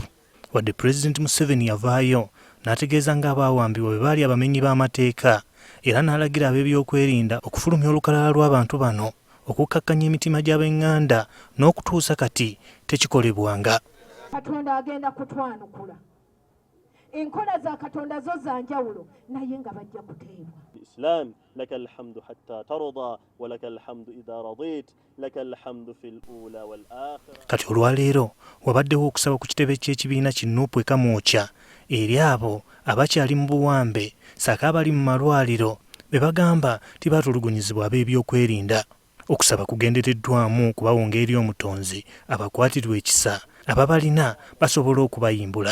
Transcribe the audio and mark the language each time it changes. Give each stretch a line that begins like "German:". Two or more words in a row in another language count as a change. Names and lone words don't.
Ganda: Wadde Pulezidenti Museveni yavaayo n'ategeeza ng'abaawambibwa bwe baali abamenyi b'amateeka era n'alagira ab'ebyokwerinda okufulumya olukalala lw'abantu bano okukkakkanya emitima gy'ab'eŋŋanda n'okutuusa kati tekikolebwanga. Katonda agenda kutwanukula. Enkola za Katonda zo za njawulo naye nga bajja kuteebwa.
Arabic: إسلام لك الحمد حتى ترضى ولك الحمد إذا رضيت لك الحمد في الأولى والآخرة.
Ganda: Kati olwaleero wabaddewo okusaba ku kitebe ky'ekibiina ki NUP ekamwokya eri abo abakyali mu buwambe ssaako abali mu malwaliro be bagamba tibaatulugunyizibwa ab'ebyokwerinda. Okusaba kugendereddwamu kubawonga eri omutonzi abakwatirwa ekisa ababalina basobola okubayimbula.